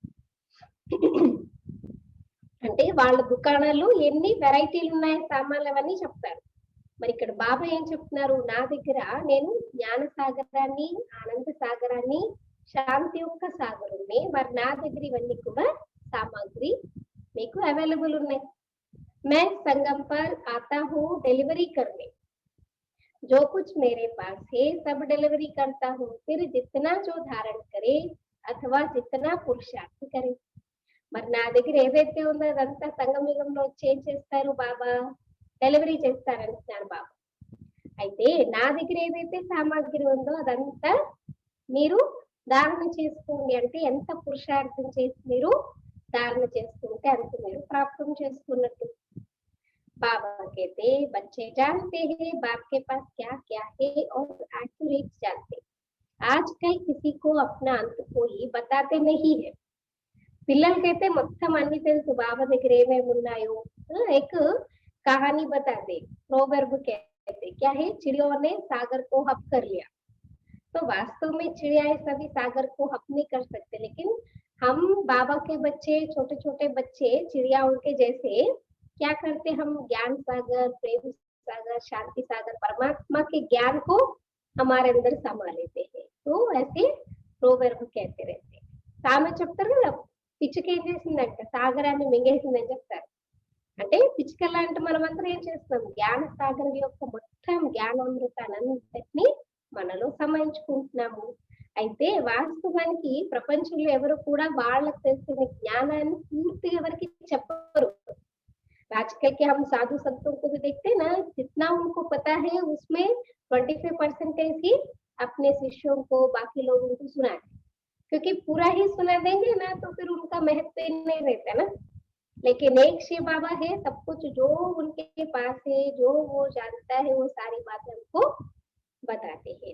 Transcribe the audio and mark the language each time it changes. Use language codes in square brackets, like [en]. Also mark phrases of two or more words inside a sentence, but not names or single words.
[te] అంటే వాళ్ళ దుకాణాలు ఎన్ని వెరైటీలు ఉన్నాయి, సామాన్లు అవన్నీ చెప్తారు। మరి ఇక్కడ బాబా ఏం చెప్తున్నారు, నా దగ్గర నేను జ్ఞాన సాగరాన్ని, ఆనంద సాగరాన్ని, శాంతి యొక్క సాగరుణ్ణి, మరి నా దగ్గర ఇవన్నీ కూడా సామాగ్రి మీకు అవైలబుల్ ఉన్నాయి। [hi] मैं संगम पर आता हूँ डिलीवरी करने, जो कुछ मेरे पास है सब डिलीवरी करता हूँ, फिर जितना जो धारण करे अथवा जितना पुरुषार्थ करें। [te] మరి నా దగ్గర ఏదైతే ఉందో అదంతా సంగమయుగంలో వచ్చి ఏం చేస్తారు బాబా? డెలివరీ చేస్తారంటున్నారు బాబా. అయితే నా దగ్గర ఏదైతే సామాగ్రి ఉందో అదంతా మీరు ధారణ చేసుకోండి అంటే ఎంత పురుషార్థం చేసి మీరు ధారణ చేసుకుంటే అంత మీరు ప్రాప్తం చేసుకున్నట్టు. [hi] बाबा कहते बच्चे जानते हैं बाप के पास क्या क्या है और एक्यूरेट जानते। आजकल किसी को अपना अंत कोई बताते नहीं है। [te] పిల్లలకైతే మొత్తం అన్ని తెలుసు బాబా దగ్గర ఏమేమి ఉన్నాయో. [hi] एक कहानी बताते प्रोवर्ब कहते क्या है, चिड़ियों ने सागर को हप कर लिया। तो वास्तव में चिड़ियाएं सभी सागर को हप नहीं कर सकते, लेकिन हम बाबा के बच्चे, छोटे छोटे बच्चे चिड़ियाओं के जैसे क्या करते, हम ज्ञान सागर, प्रेम सागर, शांति सागर, परमात्मा के ज्ञान को हमारे अंदर समा लेते हैं। तो ऐसे प्रोवर्ब कहते रहते हैं. [te] సామె చెప్తారు కదా, పిచ్చుక ఏం చేసిందంట సాగరాన్ని మింగేసిందని చెప్తారు. అంటే పిచ్చుక లాంటి మనమంతా ఏం చేస్తున్నాం, జ్ఞాన సాగరం యొక్క మొత్తం జ్ఞానామృతానంతటిని మనలో సమాయించుకుంటున్నాము. అయితే వాస్తవానికి ప్రపంచంలో ఎవరు కూడా వాళ్ళకి తెలిసిన జ్ఞానాన్ని పూర్తిగా ఎవరికి చెప్పరు. [hi] आजकल के हम साधु संतों को भी देखते हैं ना, जितना उनको पता है उसमें 25% ही अपने शिष्यों को, बाकी लोगों को सुनाते, क्योंकि पूरा ही सुना देंगे ना तो फिर उनका महत्व नहीं रहता ना. लेकिन एक शिव बाबा है, सब कुछ जो उनके पास है, जो वो जानता है वो सारी बातें हमको बताते हैं.